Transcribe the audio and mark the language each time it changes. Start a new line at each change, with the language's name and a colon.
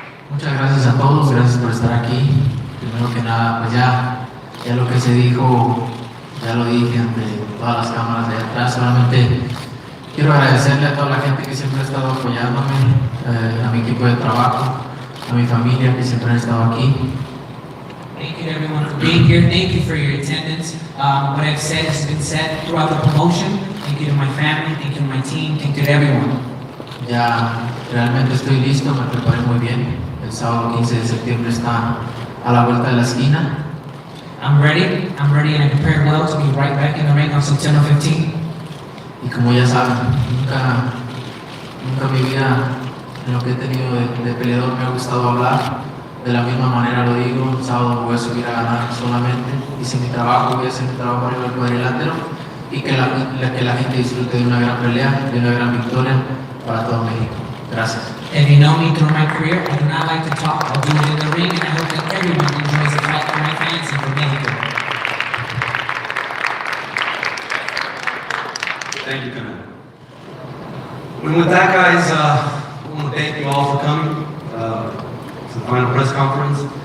Spanish: Muchas gracias a todos, gracias por estar aquí. Primero que nada, pues ya lo que se dijo, ya lo dije ante todas las cámaras de atrás. Solamente quiero agradecerle a toda la gente que siempre ha estado apoyándome, a mi equipo de trabajo, a mi familia que siempre han estado aquí.
English: Thank you to everyone for being here. Thank you for your attendance. What I've said has been said throughout the promotion. Thank you to my family, thank you to my team, thank you to everyone.
Spanish: Ya realmente estoy listo, me preparé muy bien. El sábado 15 de septiembre está a la vuelta de la esquina.
English: I'm ready and I prepared well to be right back in the ring on September 15th.
Spanish: Y como ya saben, nunca en mi vida, en lo que he tenido de peleador, me ha gustado hablar. De la misma manera lo digo, el sábado me voy a subir a ganar solamente. Hice mi trabajo, voy a hacer mi trabajo arriba del cuadrilátero y que la gente disfrute de una gran pelea, de una gran victoria para todo México. Gracias.
English: If you know me through my career, I do not like to talk. I'll do it in the ring, and I hope that everyone enjoys the fight for my fans and for Mexico. Thank you, Canelo. And with that, guys, I want to thank you all for coming to the final press conference.